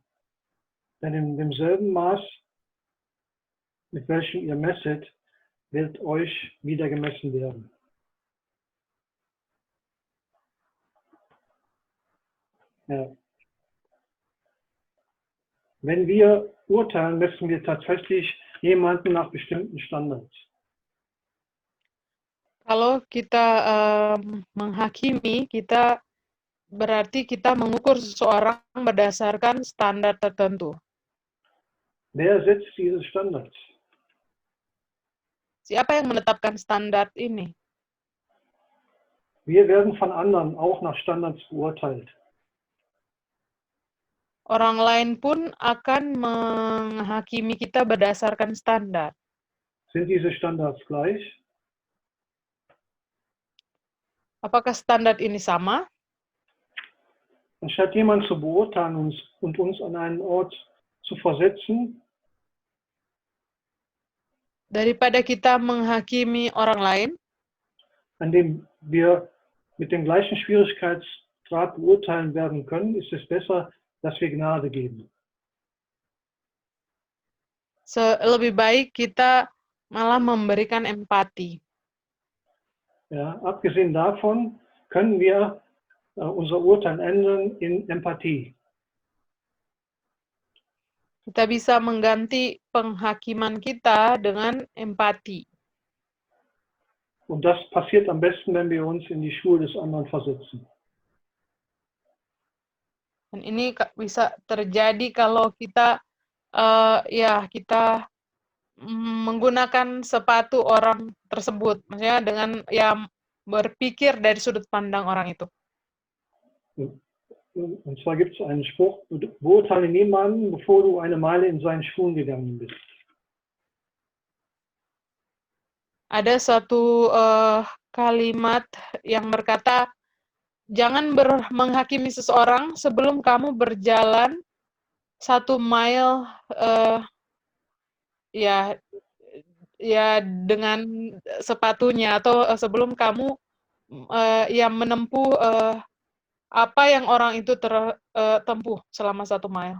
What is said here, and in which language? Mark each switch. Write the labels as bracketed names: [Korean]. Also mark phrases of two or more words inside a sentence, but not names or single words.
[German] Denn in demselben Maß, mit welchem ihr messet, wird euch wieder gemessen werden. Ja. Wenn wir urteilen, messen wir tatsächlich jemanden nach bestimmten Standards. [Indonesian] Kalau kita menghakimi, kita berarti kita mengukur seseorang berdasarkan standar tertentu. [German] Wer setzt diese Standards? [Indonesian] Siapa yang menetapkan standar ini? [German] Wir werden von anderen auch nach Standards beurteilt. [Indonesian] Orang lain pun akan menghakimi kita berdasarkan standar. [German] Sind diese Standards gleich? [Indonesian] Apakah standar ini sama? [German] Anstatt jemanden zu beurteilen und uns an einen Ort zu versetzen, [Indonesian] daripada kita menghakimi orang lain, [German] an dem wir mit dem gleichen Schwierigkeitsgrad beurteilen werden können, ist es besser, dass wir Gnade geben. [Indonesian] Lebih baik kita malah memberikan empati. [German] Ja, abgesehen davon können wir unser Urteil ändern in Empathie. [Indonesian] Kita bisa mengganti penghakiman kita dengan empati. [German] Und das passiert am besten, wenn wir uns in die Schuhe des anderen versetzen. [Indonesian] Dan ini bisa terjadi kalau kita kita menggunakan sepatu orang tersebut, maksudnya dengan berpikir dari sudut pandang orang itu. [German] Und zwar gibt es einen Spruch, beurteile niemanden, bevor du eine Meile in seinen Schuhen gegangen bist. [Indonesian] Ada satu kalimat yang berkata, jangan menghakimi seseorang sebelum kamu berjalan 1 mile dengan sepatunya, atau sebelum kamu menempuh apa yang orang itu tempuh selama 1 mile.